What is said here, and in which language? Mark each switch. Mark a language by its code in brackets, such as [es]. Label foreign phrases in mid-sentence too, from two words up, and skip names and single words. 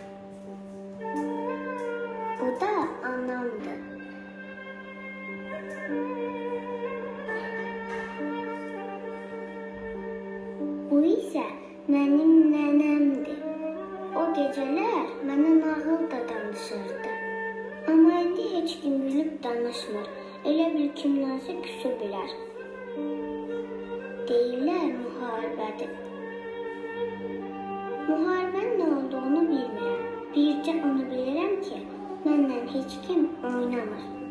[az] Bu da anamdır. [tr] Bu ise benim nenemdir. O geceler bana nağıl da danışırdı. [az] Ama indi heç kim gülüb danışmır. Elə bil kimlərsə küsü bilər. Deyirlər müharibədir. Müharibənin nə olduğunu bilmirəm. Bircə onu bilirəm ki, məndən heç kim oynamır.